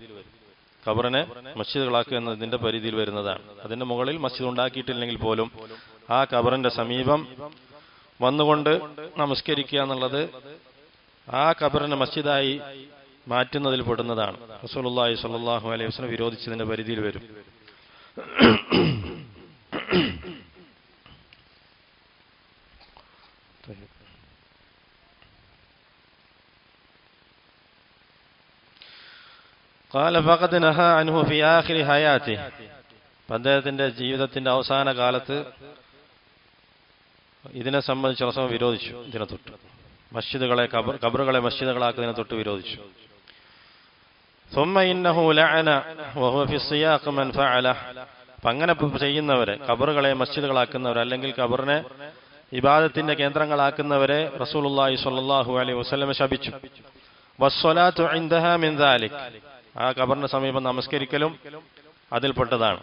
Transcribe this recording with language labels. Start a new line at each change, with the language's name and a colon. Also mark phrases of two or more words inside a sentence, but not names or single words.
Malayalam: ഖബറിനെ മസ്ജിദുകളാക്കുക എന്നതിന്റെ പരിധിയിൽ വരുന്നതാണ്. അതിന്റെ മുകളിൽ മസ്ജിദ് ഉണ്ടാക്കിയിട്ടില്ലെങ്കിൽ പോലും ആ ഖബറിന്റെ സമീപം വന്നുകൊണ്ട് നമസ്കരിക്കുക എന്നുള്ളത് ആ ഖബറിനെ മസ്ജിദായി മാറ്റുന്നതിൽ പെടുന്നതാണ്.
Arabic: رسول الله صلى الله عليه وسلم
Malayalam: വിരോധിച്ചതിന്റെ പരിധിയിൽ വരും.
Arabic: قال فقد نهى عنه في آخر حياته,
Malayalam: അദ്ദേഹത്തിന്റെ ജീവിതത്തിന്റെ അവസാന കാലത്ത് ഇതിനെ സംബന്ധിച്ച് റസൂൽ വിരോധിച്ചു. ഇതിനെ തൊട്ട് മസ്ജിദുകളെ ഖബറുകളെ മസ്ജിദുകളാക്കുന്നതിനെ തൊട്ട് വിരോധിച്ചു.
Arabic: ثم إنه لعن وهو في السياق من فعله,
Malayalam: അങ്ങനെ ചെയ്യുന്നവരെ, ഖബറുകളെ മസ്ജിദുകളാക്കുന്നവരെ അല്ലെങ്കിൽ ഖബറിനെ ഇബാദത്തിന്റെ കേന്ദ്രങ്ങളാക്കുന്നവരെ
Arabic: رسول الله صلى الله عليه وسلم
Malayalam: ശപിച്ചു.
Arabic: والصلاة عندها من ذلك,
Malayalam: ആ ഖബറിന്റെ സമീപം നമസ്കരിക്കലും അതിൽപ്പെട്ടതാണ്.